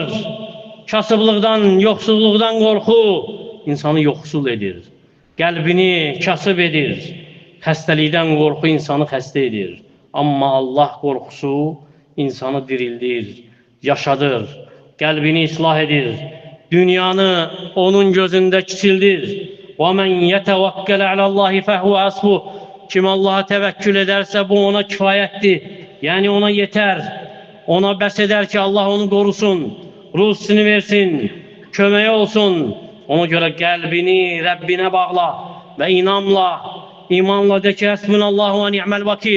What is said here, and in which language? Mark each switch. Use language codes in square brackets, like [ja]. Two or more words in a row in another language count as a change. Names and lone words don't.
[az] Kasıblıqdan, yoxsulluqdan qorxu insanı yoxsul edir. Qəlbini kasıb edir. Xəstəlikdən qorxu insanı xəstə edir. Amma Allah qorxusu insanı dirildir, yaşadır, qəlbini islah edir. Dünyanı onun gözündə kiçildir. [ar] وَمَنْ يَتَوَكَّلَ عَلَى اللّٰهِ فَهُوَ أَصْبُهُ [az] Kim Allah'a təvəkkül edərsə bu ona kifayətdir. Yəni ona yetər. Ona bəs edər ki Allah onu qorusun, ruzisini versin, köməyi olsun. Ona görə qəlbini Rəbbinə bağla və imanla de ki [ar] حسبنا الله ونعم الوكيل.